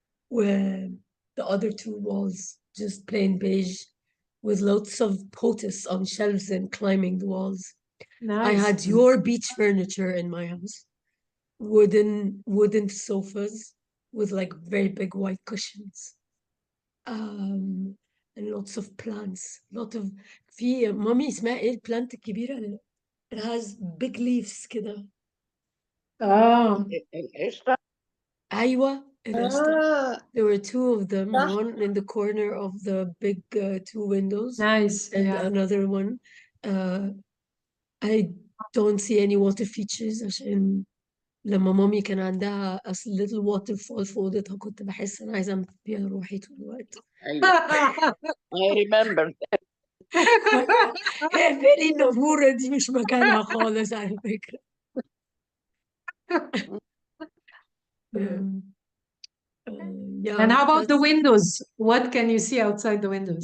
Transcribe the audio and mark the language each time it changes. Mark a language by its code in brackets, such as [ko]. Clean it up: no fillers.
[en] Where the other 2 walls just plain beige, with lots of potus on shelves and climbing the walls. I Nice. had your beach furniture in my house, wooden sofas with like very big white cushions. And lots of plants. [ar] في مامي اسمها ايه البلانت الكبيرة اللي [en] it has big leaves [ar] كده. Oh, القشطه. أيوة القشطة. Ah, [en] There were 2 of them, [ar] صح. [en] one in the corner of the big 2 windows nice. and Yeah. another one. I don't see any water features [ar] عشان لما مامي كان عندها [en] a little waterfall [ar] في أوضتها كنت بحس أنا عايزة أعمل فيها روحي طول الوقت. [en] ايوه I remember. [ar] اقفلي النافورة دي مش مكانها خالص على فكرة. [en] Yeah. Yeah, And how about the that's windows? What can you see outside the windows?